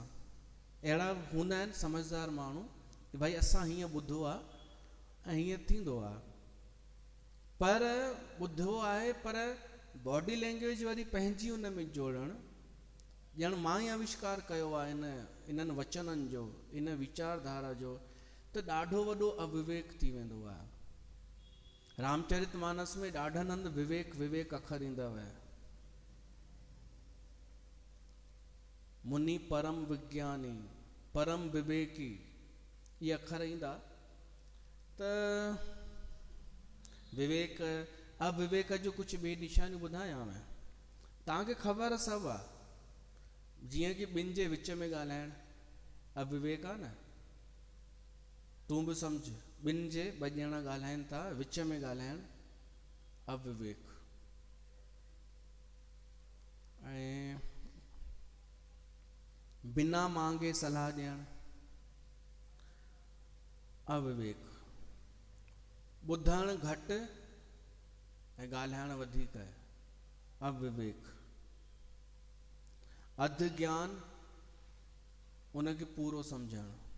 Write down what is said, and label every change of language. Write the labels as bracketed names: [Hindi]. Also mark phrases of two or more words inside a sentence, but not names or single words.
[Sindhi] अहिड़ा हूंदा आहिनि समझदार माण्हू कि भाई असां हीअं ॿुधो आहे ऐं हीअं थींदो आहे, पर ॿुधो आहे पर [English] body language [Sindhi] वरी पंहिंजी उन में जोड़णु, ॼण मां ई आविष्कार कयो आहे इन्हनि वचननि जो, इन वीचारधारा जो, त ॾाढो वॾो अविवेक थी वेंदो आहे। रामचरितमानस में ॾाढनि हंधि विवेक विवेक अखर ईंदव, मुनि परम विज्ञानी परम विवेकी, ये अखर ईंदा, त विवेक अविवेक जो कुछ ॿी निशानियूं ॿुधायां मैं, तव्हांखे ख़बर सभु आहे। जीअं कि ॿिनि जे विच में ॻाल्हाइण अविवेक आहे न, तूं बि सम्झ, ॿिनि जे ॿ ॼणा ॻाल्हाइनि था, विच में ॻाल्हाइण अविवेक। ऐं [Hindi] बिना मांगे [Sindhi] सलाह ॾियण अविवेक, ॿुधण घटि ऐं ॻाल्हाइण वधीक अविवेक, अधु ज्ञान उनखे पूरो सम्झणु,